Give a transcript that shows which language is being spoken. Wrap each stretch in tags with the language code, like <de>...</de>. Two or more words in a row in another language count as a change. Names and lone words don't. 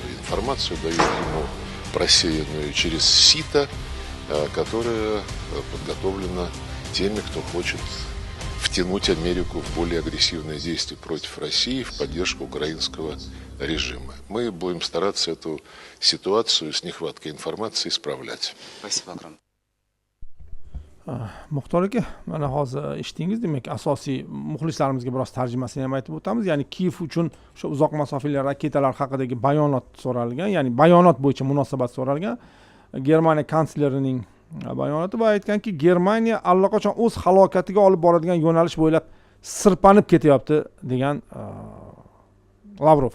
<ru>Информацию дают ему просеянную через сито, которая подготовлена теми, кто хочет втянуть Америку в более агрессивные действия против России в поддержку украинского режима. Мы будем стараться эту ситуацию с нехваткой информации исправлять. Спасибо огромное.</ru> <uz>Muxtor aka, mana hozir eshitdingiz, demak asosiy muxlislarimizga biroz tarjimasini ham aytib o'tamiz. Ya'ni Kiyev uchun o'sha uzoq masofali raketalar haqidagi bayonot so'ralgan, ya'ni bayonot bo'yicha munosabat so'ralgan. Germaniya kanslerining bayonoti va aytganki, Germaniya allaqachon o'z halokatiga olib boradigan yo'nalish bo'ylab sirpanib ketyapti degan Lavrov.</uz>